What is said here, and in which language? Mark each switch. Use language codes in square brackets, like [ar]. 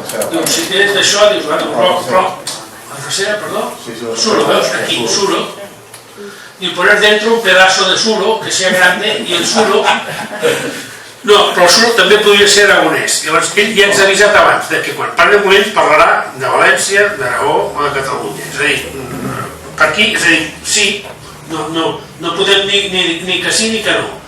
[ca] Diu, si tens d'això, dius, però la tercera, perdó, suro, veus, aquí, suro. [es] Y poner dentro un pedazo de suro que sea grande, y el suro... [ca] No, però el suro també podria ser aragonès. Llavors, ell ja ens ha avisat abans que quan parli de Molins parlarà de València, d'Aragó o de Catalunya. És a dir, per aquí, és a dir, sí, no podem dir ni que sí ni que no.